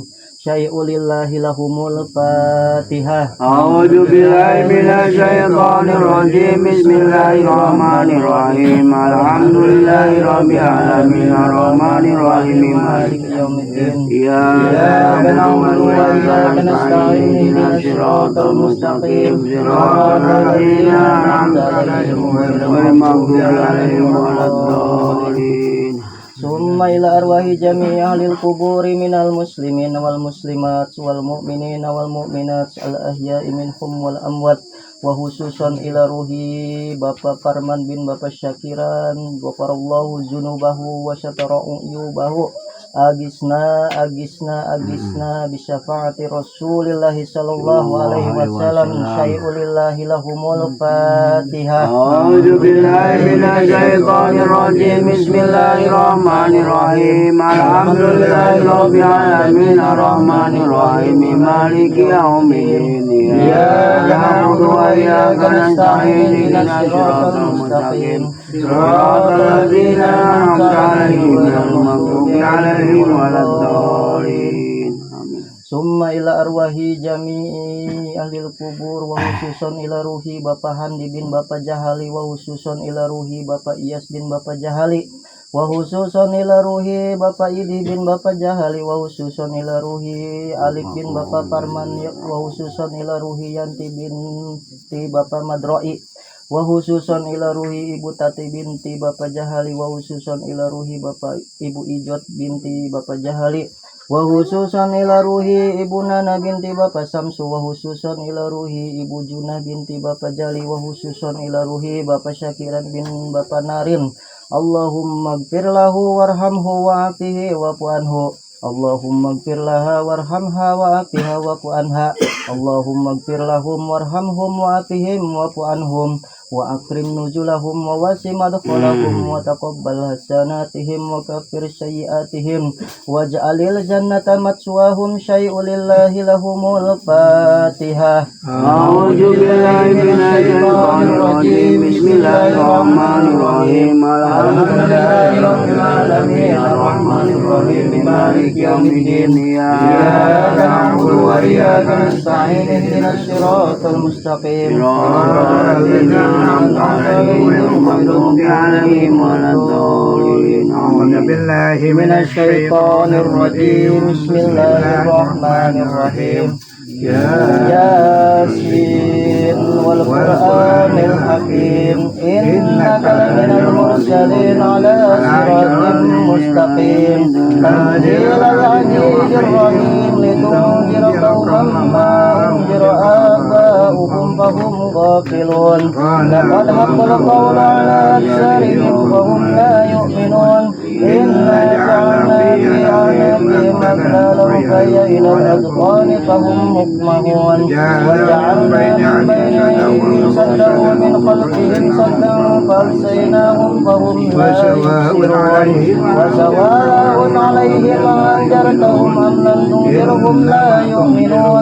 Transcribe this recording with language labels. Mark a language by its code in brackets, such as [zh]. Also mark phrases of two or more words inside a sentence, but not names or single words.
[ar] شيء لله لهم الفاتحة. أعوذ بالله من الشيطان الرجيم. بسم الله الرحمن الرحيم الحمد لله رب العالمين الرحمن الرحيم مالك يوم الدين. إياك نعبد وإياك نستعين. اهدنا الصراط المستقيم صراط الذين أنعمت عليهم غير المغضوب عليهم ولا الضالين. ثم إلى أرواح جميع أهل القبور من المسلمين والمسلمات والمؤمنين والمؤمنات الأحياء منهم والأموات وخصوصا إلى روح Bapak Farman بن Bapak Syakiran غفر الله ذنوبه وستر عيوبه أغثنا بشفاعة رسول الله صلى الله عليه وسلم. شيء لله لهم الفاتحة. أعوذ بالله من الشيطان الرجيم. بسم الله الرحمن الرحيم الحمد لله رب العالمين الرحمن الرحيم مالك يوم الدين. إياك نعبد وإياك نستعين. اهدنا الصراط المستقيم صراط الذين أنعمت عليهم غير المغضوب عليهم ولا الضالين. ثم إلى أرواح جميع أهل القبور وخصوصا إلى روح Bapak Handi بن Bapak Jahali وخصوصا إلى روح Bapak Iyas بن Bapak Jahali, wa khususon ila ruhi Bapak Iyas bin Bapak Jahali, wa khususon ila ruhi Bapak Idi bin Bapak Jahali, wa khususon ila ruhi Alif bin Bapak Parman, wa khususon ila ruhi Yanti binti Bapak Madroi, wa khususon ila ruhi Ibu Tati binti Bapak Jahali, wa khususon ila ruhi Bapak Ibu Ijot binti Bapak Jahali, wa khususon ila ruhi Ibu Nana binti Bapak Samsu, wa khususon ila ruhi Ibu Junah binti Bapak Jali, wa khususon ila ruhi Bapak Syakiran bin Bapak Narin. اللهم اغفر له وارحمه وعافه واعف عنه. اللهم اغفر لها وارحمها وعافها واعف عنها. اللهم اغفر لهم وارحمهم وعافهم واعف عنهم. وأكرم نزلهم ووسع مدخلهم وتقبل حسناتهم وكفر سيئاتهم واجعل الجنة مثواهم شيء لله لهم الفاتحة. أعوذ بالله من الشيطان الرجيم. بسم الله الرحمن الرحيم الحمد لله رب العالمين الرحمن الرحيم مالك يوم الدين. إياك نعبد وإياك نستعين اهدنا الصراط المستقيم. أعوذ بالله من الشيطان الرجيم. بسم الله الرحمن الرحيم. يس والقرآن الحكيم إنك لمن المرسلين على صراط مستقيم تنزيل العزيز الرحيم لتنذر قوما ما أنذر آباؤهم فهم غافلون لقد حق القول على أكثرهم فهم لا يؤمنون إنا جعلنا في أعناقهم أغلالا فهي إلى الأذقان فهم مطمئون وجعلنا من بين أيديهم سدا ومن خلفهم سدا فأغشيناهم فهم لا يبصرون وسواء عليهم أنذرتهم أم لم تنذرهم لا يؤمنون